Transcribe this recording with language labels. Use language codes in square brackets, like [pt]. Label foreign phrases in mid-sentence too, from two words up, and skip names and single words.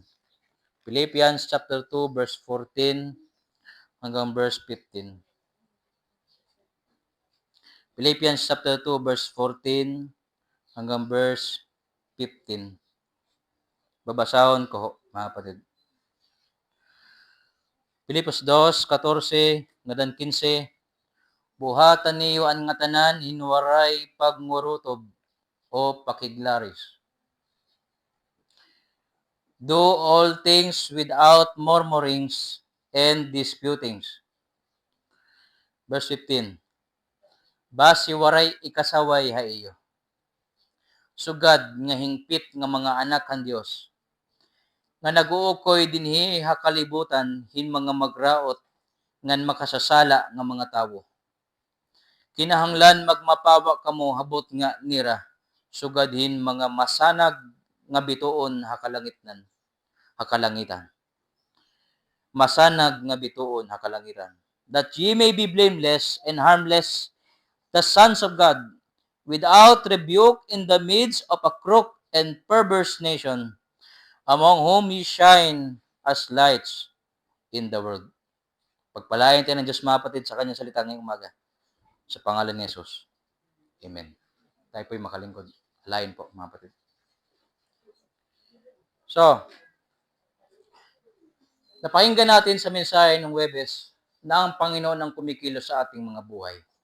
[en] Philippians chapter 2 verse 14 hanggang verse 15. Philippians chapter 2 verse 14 hanggang verse 15. [war] Babasahon ko mga kapatid. Filipos 2:14 ngadan 15. Buhatan niyo ang nga tanan hinwaray pagmurutob o pakiglaris. [en] Do all things without murmurings and disputings. Verse 15. [war] Basi waray ikasaway ha iyo. Sugad nga hingpit nga mga anak han Dios. Nga naguukoy dinhi hakalibutan hin mga magraot ngan makasasala nga mga tawo. Kinahanglan magmapawa kamo habot nga nira sugadhin mga masanag nga bituon hakalangitan. Masanag nga bituon hakalangitan. [en] That ye may be blameless and harmless, the sons of God, without rebuke in the midst of a crooked and perverse nation, among whom ye shine as lights in the world. [tl] Pagpalain tayo ng Diyos mga kapatid sa kanyang salita ngayong umaga. Sa pangalan ni Jesus. Amen. Tayo po'y makalingkod. Alayin po mga kapatid. So, napakinggan natin sa mensahe ng Huwebes na ang Panginoon ang kumikilos sa ating mga buhay.